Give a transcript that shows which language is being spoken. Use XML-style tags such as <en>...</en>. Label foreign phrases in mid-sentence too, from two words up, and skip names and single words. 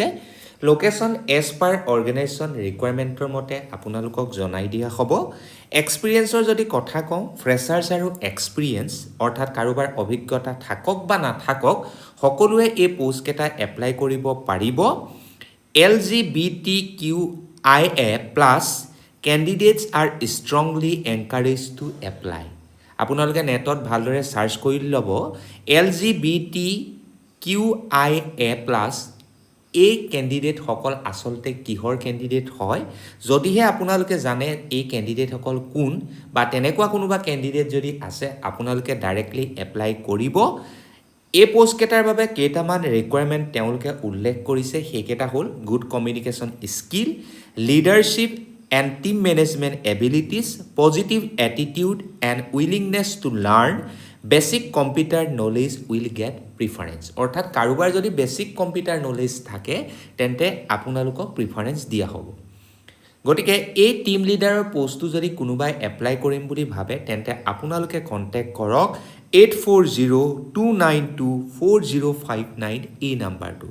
<en>location as per organization requirementৰ</en> <as>মতে আপোনালোকক জনাই দিয়া হ'ব। এক্সপিৰিয়েঞ্চৰ যদি কথা কওঁ, ফ্ৰেছাৰ্ছ আৰু এক্সপিৰিয়েঞ্চ অৰ্থাৎ কাৰোবাৰ অভিজ্ঞতা থাকক বা নাথাকক সকলোৱে এই</as> <en>postকেইটা apply</en> <as>কৰিব পাৰিব।</as> <en>LGBTQIA+ candidates are strongly encouraged to apply.</en> <as>আপোনালোকে নেটত ভালদৰে সাৰ্চ কৰি ল'ব LGBTQIA+ এই কেণ্ডিডেটসকল আচলতে কিহৰ কেণ্ডিডেট হয়। যদিহে আপোনালোকে জানে এই কেণ্ডিডেটসকল কোন বা তেনেকুৱা কোনোবা কেণ্ডিডেট যদি আছে আপোনালোকে</as> <en>directly apply</en> <as>কৰিব। এই পোষ্টকেইটাৰ বাবে কেইটামান ৰিকুৱাৰমেণ্ট তেওঁলোকে উল্লেখ কৰিছে, সেইকেইটা হ'ল</as> <en>good communication skill, leadership and team management abilities, positive attitude and willingness to learn, basic computer knowledge will get preference.</en> <as>অৰ্থাৎ কাৰোবাৰ যদি</as> <en>basic computer knowledge</en> <as>থাকে তেন্তে আপোনালোকক প্ৰিফাৰেঞ্চ দিয়া হ'ব। গতিকে এই</as> <en>team leaderৰ postটো</en> <as>যদি কোনোবাই এপ্লাই কৰিম বুলি ভাবে তেন্তে আপোনালোকে কণ্টেক্ট কৰক 8402924059 এই নাম্বাৰটো।</as>